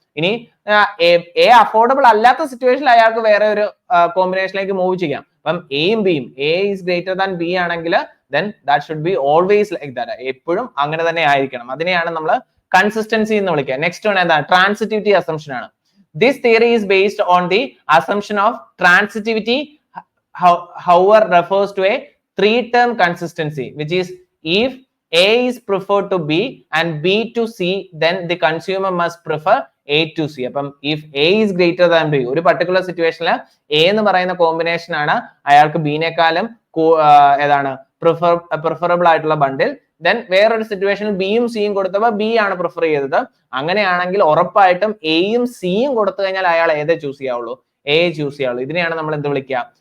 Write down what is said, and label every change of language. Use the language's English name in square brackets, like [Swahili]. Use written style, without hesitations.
[Malayalam] ഇനി A affordable അല്ലാത്ത സിറ്റുവേഷനിൽ അയാൾക്ക് വേറെ ഒരു കോമ്പിനേഷനിലേക്ക് മൂവ് ചെയ്യാം. അപ്പം എയും ബിയും, [English] A is greater than B ആണെങ്കിൽ then that should be always like that. [Malayalam] എപ്പോഴും അങ്ങനെ തന്നെ ആയിരിക്കണം. അതിനെയാണ് നമ്മൾ കൺസിസ്റ്റൻസി എന്ന് വിളിക്കുക. നെക്സ്റ്റ് വൺ എന്താണ്? ട്രാൻസിറ്റിവിറ്റി അസംഷൻ ആണ്. [English] This theory is based on the assumption of transitivity however refers to a three-term consistency, which is if A is preferred to B and B to C, then the consumer must prefer A to C. [Malayalam] അപ്പം [English] if A is greater than B, [Malayalam] ഒരു particular സിറ്റുവേഷനിൽ A എന്ന് പറയുന്ന combination ആണ് അയാൾക്ക് ബിനേക്കാളും ഏതാണ് preferable ആയിട്ടുള്ള ബണ്ടിൽ, then വേറൊരു സിറ്റുവേഷനിൽ ബിയും സിയും കൊടുത്തപ്പോൾ ബി ആണ് പ്രിഫർ ചെയ്തത്. അങ്ങനെയാണെങ്കിൽ ഉറപ്പായിട്ടും എയും സിയും കൊടുത്തു കഴിഞ്ഞാൽ അയാൾ ഏതേ ചൂസ് ചെയ്യാവുള്ളൂ? A choose ചെയ്യാവുള്ളൂ. ഇതിനെയാണ് നമ്മൾ എന്ത് വിളിക്കുക?